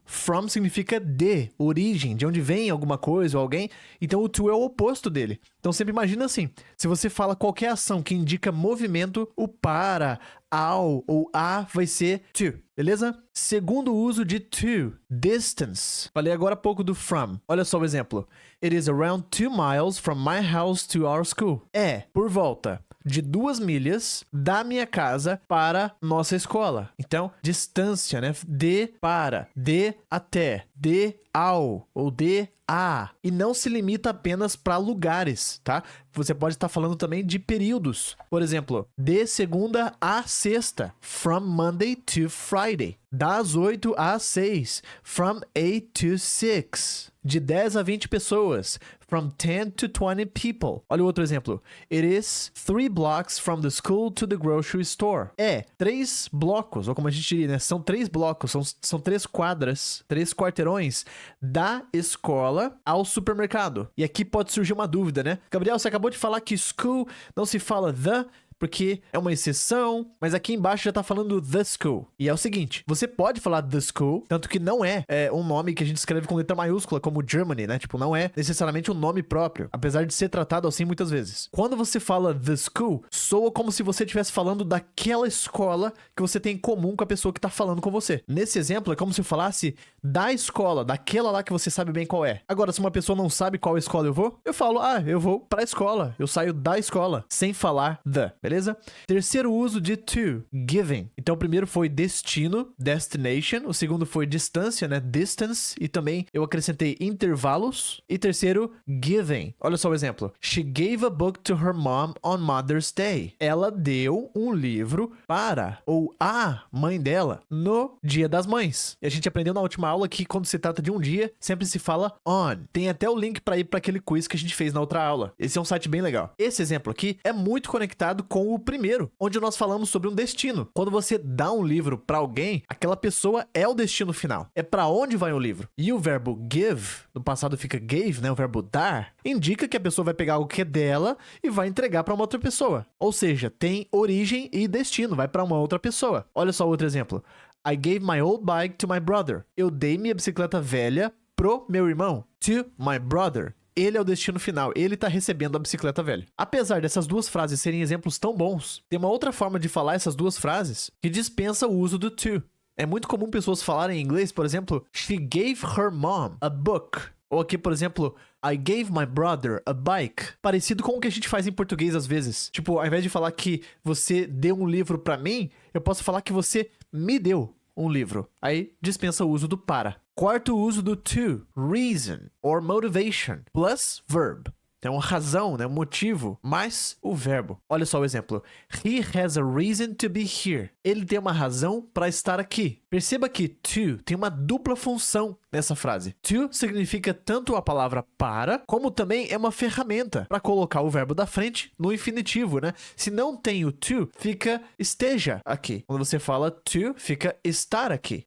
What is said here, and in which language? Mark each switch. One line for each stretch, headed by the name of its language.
Portuguese: From significa de, origem, de onde vem alguma coisa ou alguém. Então o to é o oposto dele. Então sempre imagina assim, se você fala qualquer ação que indica movimento, o para, ao ou a vai ser to, beleza? Segundo uso de to, distance. Falei agora há pouco do from. Olha só o exemplo.
English: It is around 2 miles from my house to our school.
Portuguese: É, por volta de 2 milhas da minha casa para nossa escola. Então, distância, né? De para, de até, de ao ou de a. E não se limita apenas para lugares, tá? Você pode estar falando também de períodos. Por exemplo, de segunda a sexta.
English: From Monday to Friday.
Portuguese: Das 8 às 6.
English: From 8 to 6.
Portuguese: De 10 a 20 pessoas.
English: From 10 to 20 people.
Portuguese: Olha o outro exemplo.
English: It is 3 blocks from the school to the grocery store.
Portuguese: É 3 blocos, ou como a gente diria, né? São 3 blocos, são 3 quadras, 3 quarteirões da escola ao supermercado. E aqui pode surgir uma dúvida, né? Gabriel, você acabou de falar que school não se fala the, porque é uma exceção, mas aqui embaixo já tá falando the school. E é o seguinte, você pode falar the school, tanto que não é um nome que a gente escreve com letra maiúscula, como Germany, né? Tipo, não é necessariamente um nome próprio, apesar de ser tratado assim muitas vezes. Quando você fala the school, soa como se você estivesse falando daquela escola que você tem em comum com a pessoa que tá falando com você. Nesse exemplo, é como se eu falasse da escola, daquela lá que você sabe bem qual é. Agora, se uma pessoa não sabe qual escola eu vou, eu falo, eu vou pra escola, eu saio da escola, sem falar the, beleza? beleza? Terceiro uso de to, giving. Então o primeiro foi destino, destination. O segundo foi distância, né? Distance. E também eu acrescentei intervalos. E terceiro, giving. Olha só o exemplo.
English: She gave a book to her mom on Mother's Day.
Portuguese: Ela deu um livro para ou a mãe dela no Dia das Mães. E a gente aprendeu na última aula que quando se trata de um dia, sempre se fala on. Tem até o link para ir para aquele quiz que a gente fez na outra aula. Esse é um site bem legal. Esse exemplo aqui é muito conectado com o primeiro, onde nós falamos sobre um destino. Quando você dá um livro para alguém, aquela pessoa é o destino final. É para onde vai o livro. E o verbo give, no passado fica gave, né? O verbo dar, indica que a pessoa vai pegar algo que é dela e vai entregar para uma outra pessoa. Ou seja, tem origem e destino, vai para uma outra pessoa. Olha só outro exemplo.
English: I gave my old bike to my brother.
Portuguese: Eu dei minha bicicleta velha pro meu irmão.
English: To my brother.
Portuguese: Ele é o destino final, ele tá recebendo a bicicleta velha. Apesar dessas duas frases serem exemplos tão bons, tem uma outra forma de falar essas duas frases que dispensa o uso do to. É muito comum pessoas falarem em inglês, por exemplo,
English: she gave her mom a book.
Portuguese: Ou aqui, por exemplo,
English: I gave my brother a bike.
Portuguese: Parecido com o que a gente faz em português às vezes. Tipo, ao invés de falar que você deu um livro pra mim, eu posso falar que você me deu um livro. Aí dispensa o uso do para. Quarto uso do to,
English: reason or motivation plus verb.
Portuguese: Então, razão, né? Motivo, mais o verbo. Olha só o exemplo.
English: He has a reason to be here.
Portuguese: Ele tem uma razão para estar aqui. Perceba que to tem uma dupla função nessa frase. To significa tanto a palavra para, como também é uma ferramenta para colocar o verbo da frente no infinitivo, né? Se não tem o to, fica esteja aqui. Quando você fala to, fica estar aqui.